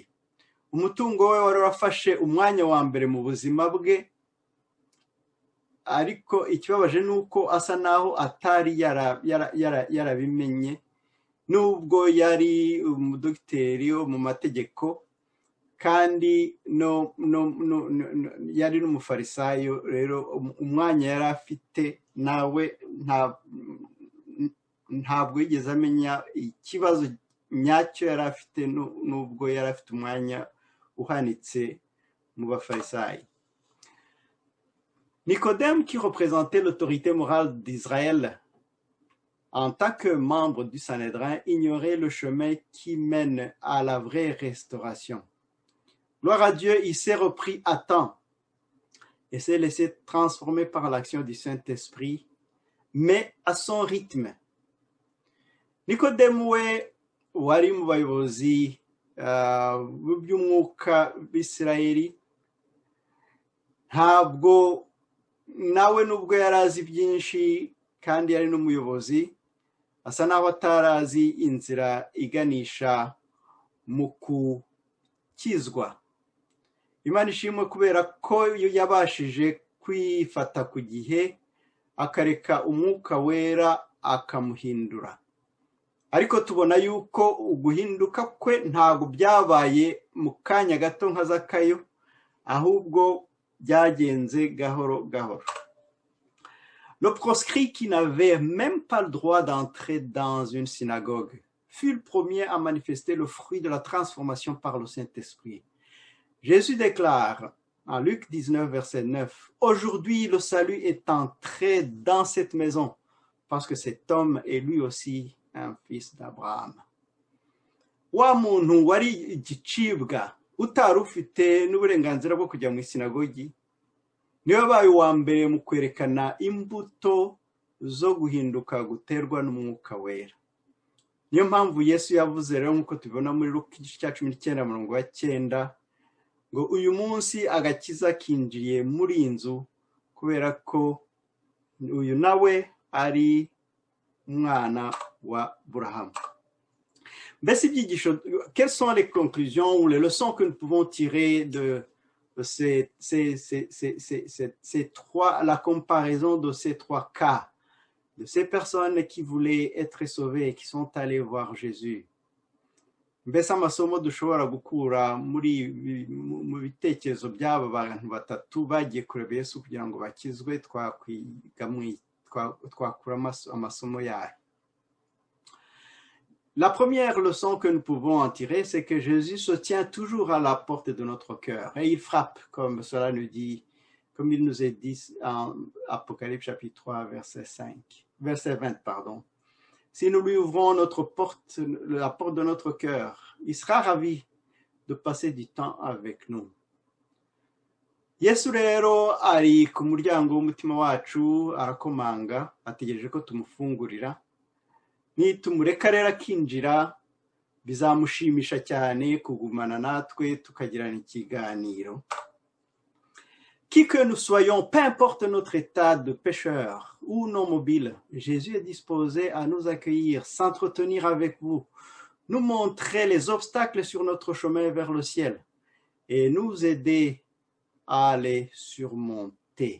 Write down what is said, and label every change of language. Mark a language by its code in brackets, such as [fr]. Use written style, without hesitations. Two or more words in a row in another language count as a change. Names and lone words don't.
[rw] Umutungo we wari wafashe umwanya wa mbere mu buzima bwe, ariko ikibabaje ni uko asa naho atari yarabimenye, nubwo yari umudogiteri wo mu mategeko kandi yari n'umufarisayo. Rero umwanya yari afite nawe ntabwo yigeze amenya ikibazo nyacyo yari afite, nubwo yari afite umwanya uhanitse mu bafarisayo. [fr] Nicodème, qui représentait l'autorité morale d'Israël en tant que membre du Sanhédrin, ignorait le chemin qui mène à la vraie restauration. Gloire à Dieu, il s'est repris à temps et s'est laissé transformer par l'action du Saint-Esprit, mais à son rythme. [rw] Nicodème we wari mu bayobozi b'umwuka b'Isirayeli, ntabwo nawe nubwo yari azi byinshi kandi yari n'umuyobozi, asa naho atarazi inzira iganisha mu gukizwa. Imana ishimwe kubera ko yabashije kwifata ku gihe akareka umwuka wera akamuhindura. Ariko tubona yuko uguhinduka kwe ntabwo byabaye mu kanya gato nka Zakayo, ahubwo byagenze gahoro gahoro. [fr] Le proscrit, qui n'avait même pas le droit d'entrer dans une synagogue, fut le premier à manifester le fruit de la transformation par le Saint-Esprit. Jésus déclare en Luc 19, verset 9, « Aujourd'hui, le salut est entré dans cette maison, parce que cet homme est lui aussi un fils d'Abraham. [rw] » Wa muntu wari igicibwa utari ufite n'uburenganzira bwo kujya mu sinagogi, niwe wabaye uwa mbere mu kwerekana imbuto zo guhinduka guterwa n'umwuka wera. Niyo mpamvu Yesu yavuze rero nk'uko tubibona muri Luka igice cya 19:9 ngo uyu munsi agakiza kinjiye muri inzu kubera ko uyu nawe ari umwana wa Aburahamu. Mbese ibyigisho, [fr] quelles sont les conclusions ou les leçons que nous pouvons tirer de la comparaison de ces trois cas, de ces personnes qui voulaient être sauvées et qui sont allées voir Jésus? [rw] Mbese amasomo dushobora gukura mu bitekerezo by'aba bantu batatu bagiye kureba Yesu kugira ngo bakizwe, twakura amasomo yayo. [fr] La première leçon que nous pouvons en tirer, c'est que Jésus se tient toujours à la porte de notre cœur et il frappe, comme cela nous dit, comme il nous est dit en Apocalypse chapitre 3, verset 20, pardon. Si nous lui ouvrons la porte de notre cœur, il sera ravi de passer du temps avec nous. [rw] Yesu rero ari ku muryango w'umutima wacu arakomanga, ategereje ko tumufungurira. Nitumureka rero akinjira, bizamushimisha cyane kugumana natwe tukagirana ikiganiro. [fr] Qui que nous soyons, peu importe notre état de pécheur ou non mobile, Jésus est disposé à nous accueillir, s'entretenir avec vous, nous montrer les obstacles sur notre chemin vers le ciel et nous aider à les surmonter.